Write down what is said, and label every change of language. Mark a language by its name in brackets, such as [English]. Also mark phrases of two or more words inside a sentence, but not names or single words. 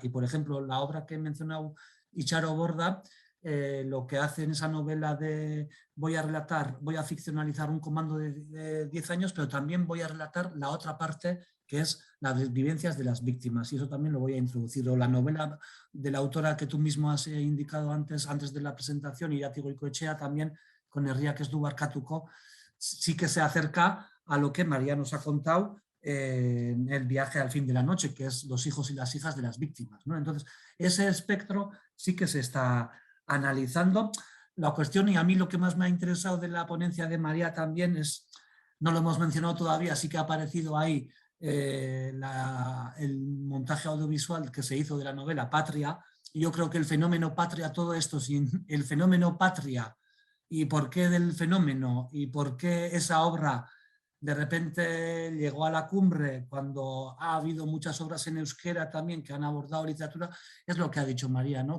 [Spanish] Y por ejemplo, la obra que he mencionado, Icharo Borda, lo que hace en esa novela de voy a ficcionalizar un comando de 10 años, pero también voy a relatar la otra parte, que es las vivencias de las víctimas, y eso también lo voy a introducir. O la novela de la autora que tú mismo has indicado antes de la presentación, Irati Goikoetxea, también con Herriak ez du barkatuko, sí que se acerca a lo que María nos ha contado en El viaje al fin de la noche, que es los hijos y las hijas de las víctimas, ¿no? Entonces, ese espectro sí que se está analizando. La cuestión, y a mí lo que más me ha interesado de la ponencia de María también es, no lo hemos mencionado todavía, sí que ha aparecido ahí el montaje audiovisual que se hizo de la novela Patria, y yo creo que el fenómeno Patria, todo esto, sin el fenómeno Patria, y por qué del fenómeno, y por qué esa obra de repente llegó a la cumbre cuando ha habido muchas obras en euskera también que han abordado literatura, es lo que ha dicho María, ¿no?